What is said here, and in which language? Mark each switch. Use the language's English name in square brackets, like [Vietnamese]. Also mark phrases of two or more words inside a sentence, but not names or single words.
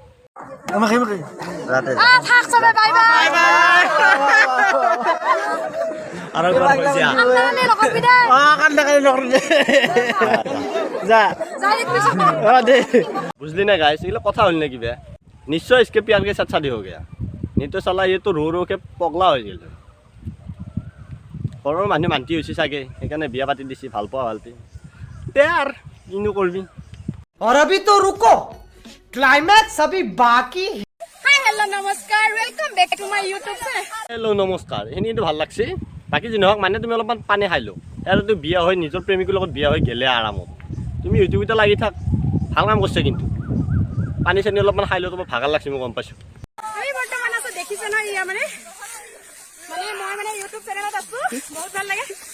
[Bangla] বুঝলি না গাইছ, এগুলো কথা হল না কিবা। [Hindi] নিশ্চয় इसके प्यार के साथ शादी हो गया, नहीं तो साला ये तो रो रो के पगला हो गया। [Assamese] ঘৰৰ মানুহ মান্তি হৈছে চাগে, সেইকাৰণে বিয়া পাতি দিছি, ভাল পোৱা ভালপি দে আৰু কিনো কৰবি। [Hindi] और अभी तो रुको, क्लाइमैक्स अभी बाकी है। [English] hi hello नमस्कार, welcome back to my YouTube channel। [Assamese] হেল্ল' নমস্কাৰ, এইখিনিতো ভাল লাগছে। বাকী যি নহওক, মানে তুমি অলপমান পানী খাই লো, আৰু তুমি বিয়া হৈ নিজৰ প্ৰেমিকৰ লগত বিয়া হৈ গেলে আৰামত। তুমি ইউটিউবতে লাগি থাক, ভাল কাম কৰিছে। কিন্তু পানী চানী অলপমান খাই লো, তোমাৰ ভাগৰ লাগছে, মই গম পাইছোঁ। আমি বৰ্তমান আছো, দেখিছে ন, ইয়া মানে মই মানে ইউটিউব চেনেলত আছো, বহুত ভাল লাগে।